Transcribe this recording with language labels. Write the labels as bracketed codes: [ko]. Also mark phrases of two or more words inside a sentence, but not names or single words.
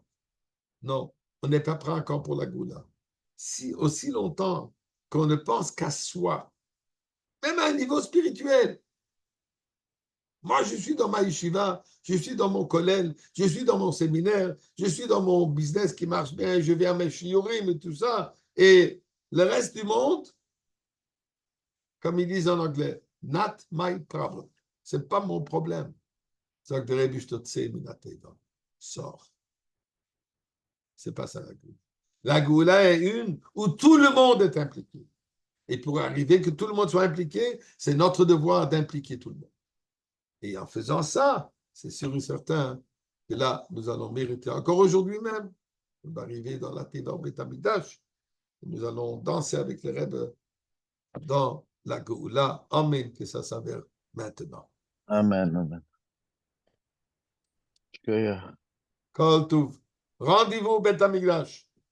[fr] Non, on n'est pas prêt encore pour la Géoula. Si aussi longtemps qu'on ne pense qu'à soi, même à un niveau spirituel. Moi, je suis dans ma yeshiva, je suis dans mon kollel, je suis dans mon séminaire, je suis dans mon business qui marche bien, je viens à mes shiurim et tout ça. Et le reste du monde, comme ils disent en anglais, [en] not my problem. [fr] C'est pas mon problème. C'est que Rabbi Shtotse Minateva. Sors. C'est pas ça la Géoula. La Géoula est une où tout le monde est impliqué. Et pour arriver que tout le monde soit impliqué, c'est notre devoir d'impliquer tout le monde. Et en faisant ça, c'est sûr et certain que là, nous allons mériter, encore aujourd'hui même, d'arriver dans la Teva Beit Hamikdash. Nous allons danser avec les Rebbe dans la Géoula. Amen, que ça s'avère maintenant. Amen, amen. [he] כל טוב. [fr] Rendez-vous au Beit Hamikdash.